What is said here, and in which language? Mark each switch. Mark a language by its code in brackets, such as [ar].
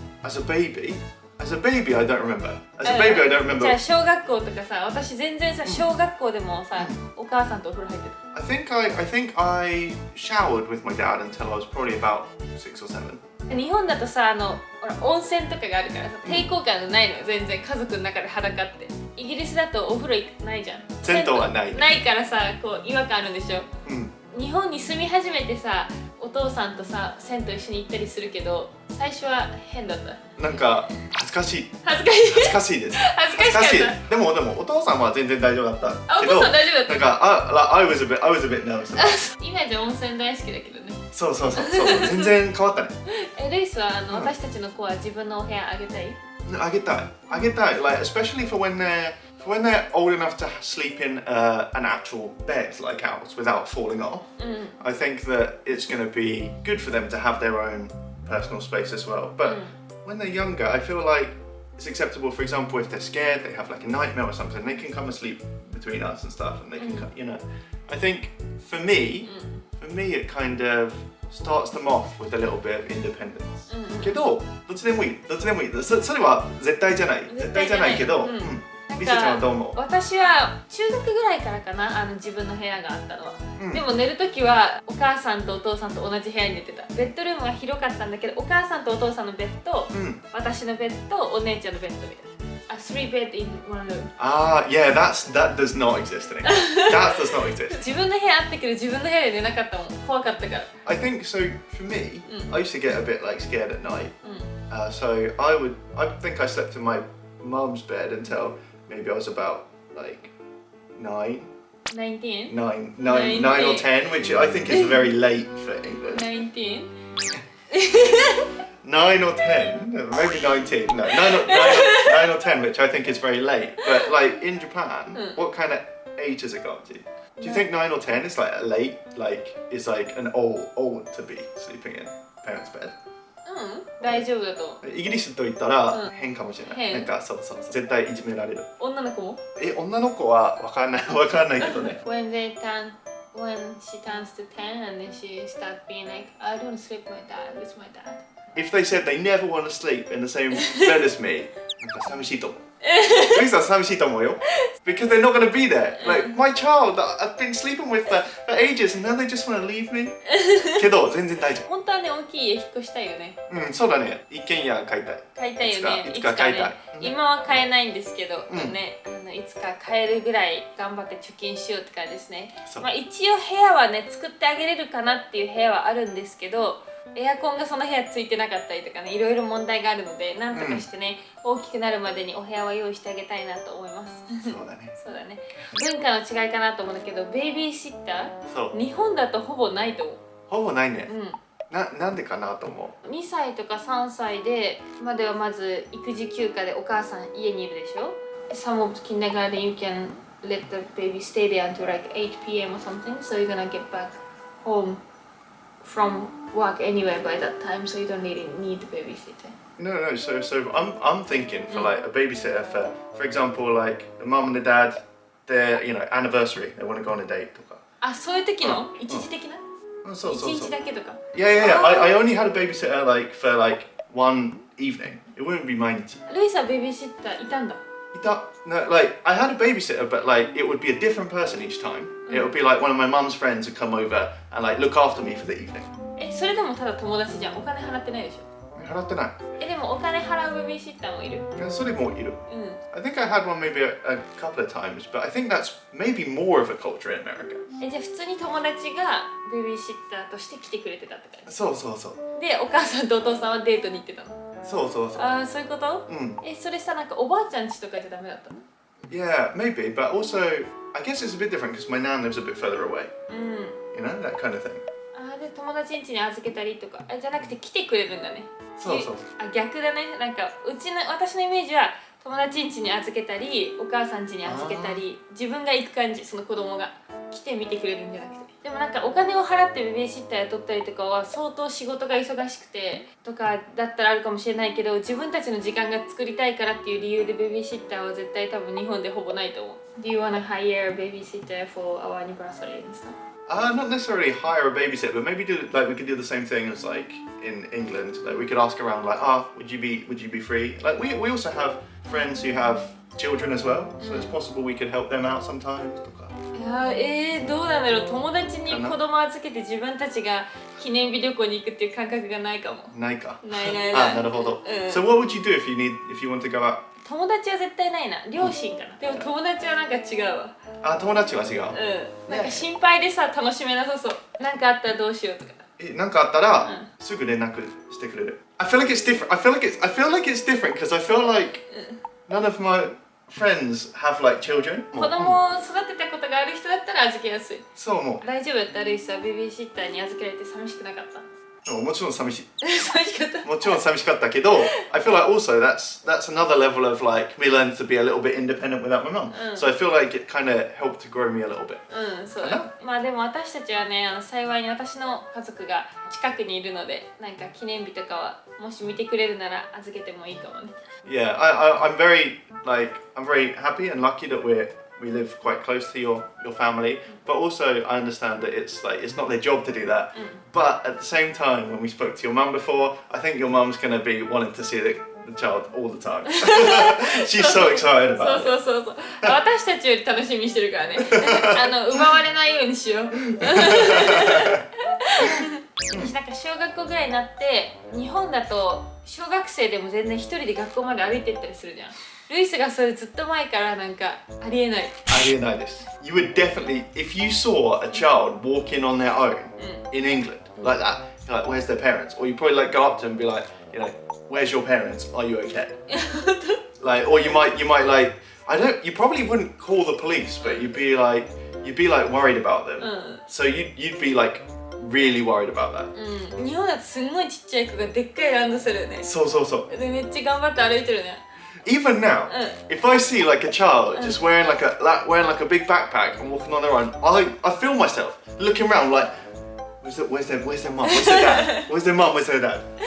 [en] As a baby, I don't remember. [ja] じゃあ小学校とかさ、私全然さ小学校でもさ、お母さんとお風呂入ってた。 [en] I think I showered with my dad until I was probably about 6 or 7. [ja] 日本だとさ、温泉とかがあるからさ、抵抗感がないのよ、全然家族の中で裸って。イギリスだとお風呂ないじゃん。銭湯はない。ないからさ、こう違和感あるんでしょ。日本に住み始めてさ、お父さんとさ、銭湯一緒に行ったりするけど、最初は変だった。なんか恥ずかしいです。恥ずかしかった。でもお父さんは全然大丈夫だった。お父さん大丈夫だった。なんか [en] I was a bit nervous. [ja] 今じゃ温泉大好きだけどね。そう全然変わったね。ルイスは私たちの子は自分のお部屋あげたい？あげたい。 [en] Like especially for when they're old enough to sleep in an actual bed like ours without falling off. I think that it's going to be good for them to have their own personal space as well. But when they're younger, I feel like it's acceptable. For example, if they're scared, they have like a nightmare or something, they can come and sleep between us and stuff, and they can, you know. I think for me, it kind of starts them off with a little bit of independence. [ja] けど、どっちでもいい。それは絶対じゃないけど、リセちゃんはどう思う？私は中学ぐらいからかな、自分の部屋があったのは。でも寝るときはお母さんとお父さんと同じ部屋に寝てた。ベッドルームが広かったんだけど、お母さんとお父さんのベッド、私のベッド、お姉ちゃんのベッドみたいな。 [en] 3 bed in 1 room. Yeah, that does not exist anymore. That does not exist. [ja] 自分の部屋あったけど自分の部屋で寝なかったもん。怖かったから。 [en] I think so. For me, I used to get a bit like scared at night. So I think I slept in my mum's bed until maybe I was about like 19 or 10, which I think is very late for England. 19 9 or 10, maybe 19. No, 9 or 10, which I think is very late. But like in Japan, what kind of age has it got to? Do you think 9 or 10 is like late? Like is like an old to be sleeping in parents' bed? [ja] 大丈夫だと思う。イギリスと言ったら変かもしれない。なんかそう絶対いじめられる。女の子も？女の子はわかんないけどね。 [en] When she turns to 10 and then she starts being like, I don't sleep with my dad, with my dad. If they said they never want to sleep in the same bed as me, [ja] なんか寂しいと思う。ルイスは寂しいと思うよ。 [en] Because they're not going to be there. Like, my child that I've been sleeping with for ages and now they just want to leave me. [ja] けど、全然大丈夫。本当はね、大きい家引っ越したいよね。そうだね。一軒家買いたい。買いたいよね。いつか買いたい。今は買えないんですけど、ね、いつか買えるぐらい頑張って貯金しようって感じですね。まあ一応部屋はね、作ってあげれるかなっていう部屋はあるんですけど、エアコンがその部屋ついてなかったりとかね、いろいろ問題があるので、なんとかしてね、大きくなるまでにお部屋は用意してあげたいなと思います。そうだね。そうだね。文化の違いかなと思うんだけど、ベイビーシッター、日本だとほぼないと思う。ほぼないね。なんでかなと思う。 2歳とか3歳でまではまず育児休暇でお母さん家にいるでしょ。 [en] Some of kindergarten you can let the baby stay there until like 8 p.m. or something, so you're gonna get back home from work anyway by that time, so you don't need the babysitter. No. So I'm thinking for like a babysitter for example, like the mom and the dad, their anniversary, they want to go on a date [ja] とか。あ、そういう時の一時的な？そう。一日だけとか。 [en] Yeah. I only had a babysitter like for like one evening. It wouldn't be [ja] 毎日。ルイさんベビーシッターいたんだ。 [en] No, like I had a babysitter, but like it would be a different person each time. It would be like one of my mum's friends would come over and like look after me for the evening. [ja] それでもただ友達じゃん。お金払ってないでしょ。払ってない。でもお金払うベビーシッターもいる。それもいる。 [en] I think I had one maybe a couple of times, but I think that's maybe more of a culture in America. [ja] じゃあ普通に友達がベビーシッターとして来てくれてたって感じ？そう。で、お母さんとお父さんはデートに行ってたの？そう。ああ、そういうこと？それさ、なんかおばあちゃん家とかじゃダメだったの？ [en] Yeah, maybe, but also I guess it's a bit different because my nan lives a bit further away. You know, that kind of thing. [ja] で、友達ん家に預けたりとか、じゃなくて来てくれるんだね。そう。逆だね。なんか私のイメージは友達ん家に預けたり、お母さん家に預けたり、自分が行く感じ、その子供が来て見てくれるんじゃなくて。でもなんかお金を払ってベビーシッター雇ったりとかは相当仕事が忙しくてとかだったらあるかもしれないけど、自分たちの時間が作りたいからっていう理由でベビーシッターは絶対多分日本でほぼないと思う。 [en] Do you wanna hire a babysitter for our anniversary and stuff? Not necessarily hire a babysitter, but maybe we could do the same thing as like in England. Like we could ask around, like, would you be free? Like we also have friends who have children as well, so it's possible we could help them out sometimes. [ja] とか。どうなんだろう。友達に子供預けて自分たちが記念日旅行に行くっていう感覚がないかも。ないか。ない。なるほど。 [en] So what would you do if you want to go out? [ja] 友達は絶対ないな。両親かな。でも友達はなんか違うわ。友達は違う。なんか心配でさ、楽しめなさそう。なんかあったらどうしようとか。なんかあったらすぐ連絡してくれる。 [en] I feel like it's different. I feel like it's different because I feel like none of my friends have like children. [ja] 子供を育てたことがある人だったら預けやすい。そう思う。大丈夫だったらルイスはベビーシッターに預けられて寂しくなかった？もちろん寂しい。寂しかった。もちろん寂しかったけど、 [en] I feel like also that's another level of like me learning to be a little bit independent without my mum. So I feel like it kind of helped to grow me a little bit. [ja] そうだ。まあでも私たちはね、幸いに私の家族が近くにいるので、なんか記念日とかはもし見てくれるなら預けてもいいかもね。 [en] Yeah, I'm very happy and lucky that we live quite close to your family, but also I understand that it's not their job to do that. But at the same time, when we spoke to your mum before, I think your mum's going to be wanting to see the child all the time. She's so excited about it. [ja] そう。私たちより楽しみにしてるからね。奪われないようにしよう。なんか小学校ぐらいになって日本だと小学生でも全然一人で学校まで歩いてったりするじゃん。ルイスがそれずっと前からなんかありえない。ありえないです。 [en] You would definitely, if you saw a child walking on their own in England like that, like where's their parents? Or you probably like go up to them and be like, where's your parents? Are you okay? Like, or you might like, you probably wouldn't call the police, but you'd be like worried about them. So you'd be like really worried about that. [ja] 日本だとすんごいちっちゃい子がでっかいランドセルね。そう。でめっちゃ頑張って歩いてるね。 [en] Even now, if I see like a child just wearing like a big backpack and walking on their own, I feel myself looking around like, Where's their mom? Where's their dad? Where's their mom? Where's their dad?